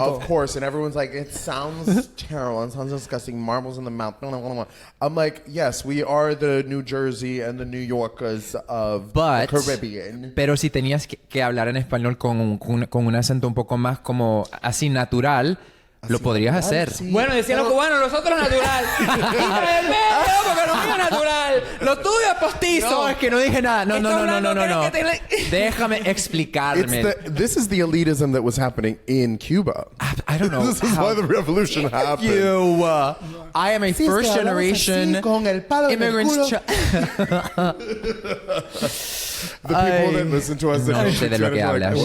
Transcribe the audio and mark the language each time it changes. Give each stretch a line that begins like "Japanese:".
English: Of course, and everyone's like, it sounds terrible. It sounds disgusting. Marbles in the mouth. I'm like, yes, we are the New Jersey and the New Yorkers of But, the Caribbean.
Spanish: pero si tenías que hablar en español con un acento un poco más como así natural, lo podrías hacer. Sí. Bueno, decían los cubanos, nosotros natural. Quita el medio, porque lo mío es natural. Lo tuyo es postizo. No, es que no dije nada. No. Está hablando, ¿crees que te- Déjame explicarme.
English: This is the elitism that was happening in Cuba. I don't know. This is why the revolution happened. You. I am a first generation immigrant. The people that listen to us,
Spanish: No
English: that
Spanish: sé de lo que hablas.